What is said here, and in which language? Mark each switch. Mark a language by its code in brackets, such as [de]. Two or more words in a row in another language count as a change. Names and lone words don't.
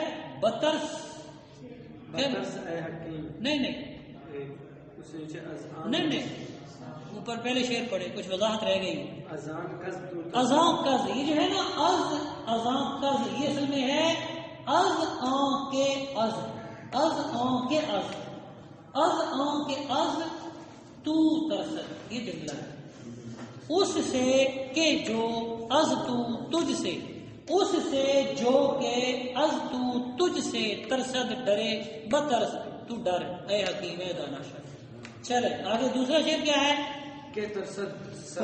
[ur] بترس نہیں اوپر پہلے شعر پڑھے, کچھ وضاحت رہ گئی. [fa] ازاں کز, [ur] یہ جو ہے نا [fa] ازاں کز, [ur] یہ اصل میں ہے [fa] از آن کے از, از آن کے از, از آن کے از تو ترسد, [ur] یہ جملہ ہے. اس سے کہ جو [fa] از تو [ur] تجھ سے, اس سے جو کہ [fa] از تو [ur] تجھ سے [fa] ترسد [ur] ڈرے [fa] بترس تو [ur] ڈر اے حکیم اے دانا شاہ. چلے آگے دوسرا شعر کیا ہے [fa] کہ ترسد